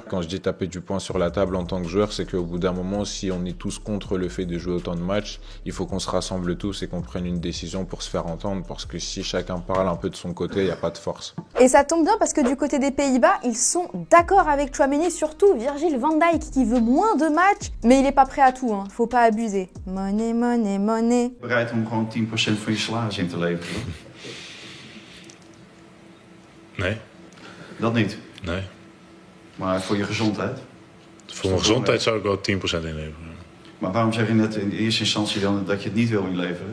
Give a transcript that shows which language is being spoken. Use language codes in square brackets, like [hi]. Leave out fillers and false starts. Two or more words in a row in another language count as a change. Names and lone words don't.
[fr] Quand je dis taper du poing sur la table en tant que joueur, c'est qu'au bout d'un moment, si on est tous contre le fait de jouer autant de matchs, il faut qu'on se rassemble tous et qu'on prenne une décision pour se faire entendre parce que si chacun parle un peu de son côté, il n'y a pas de force. Et ça tombe bien parce que du côté des Pays-Bas, ils sont d'accord avec Tchouaméni, surtout Virgil van Dijk qui veut moins de matchs, mais il n'est pas prêt à tout, faut pas abuser. [en] Money, money, money. [nl] Bereid om gewoon 10% van je salaris in te leveren? Nee. Dat niet? Nee. Maar voor je gezondheid? Voor mijn gezondheid zou ik wel 10% inleveren. Maar waarom zeg je net in eerste instantie dan dat je het niet wil inleveren?